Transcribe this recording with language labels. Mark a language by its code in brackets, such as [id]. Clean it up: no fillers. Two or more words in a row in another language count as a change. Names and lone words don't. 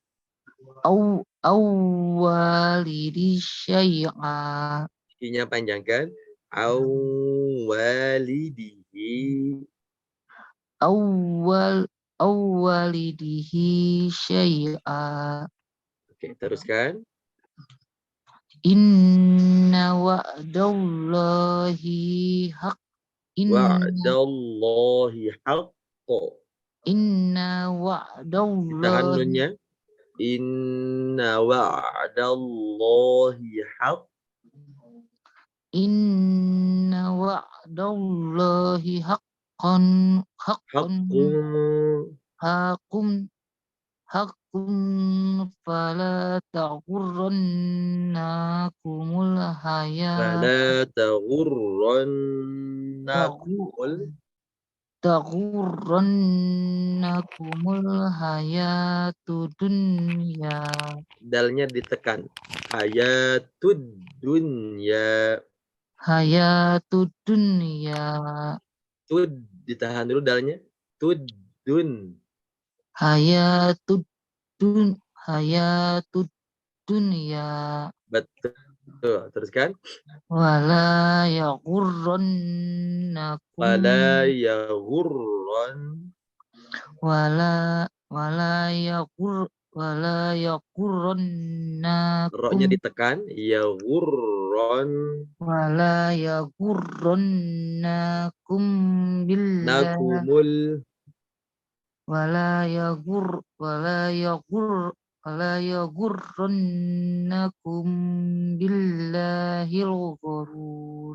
[ar] والدِ شيئا [id] I-nya panjangkan. Awwalidihi. [ar] والده شيئا. [id] Oke, teruskan. [ar] إن وعد الله حق. وعد الله حقا. Inna [id] Ditahan [ar] وعد الله [id] nunnya. [ar] إن وعد الله حق. إن وعد الله حق حق فلا تغرنكم فلا تغرنكم. الحياة الدنيا. [id] Dalnya ditekan. [ar] الحياة الدنيا. الحياة الدنيا. [id] Tud, ditahan dulu dalnya. [ar] Tudun. الحياة الدنيا. [id] Betul. Teruskan. [ar] ولا يغرنكم ولا يغرن. wala [id] Ro-nya [ar] yaghurrannakum [id] ditekan. Yaghurran. [ar] ولا يغرنكم بالله Nakumul. ولا يغرنكم بالله الغرور.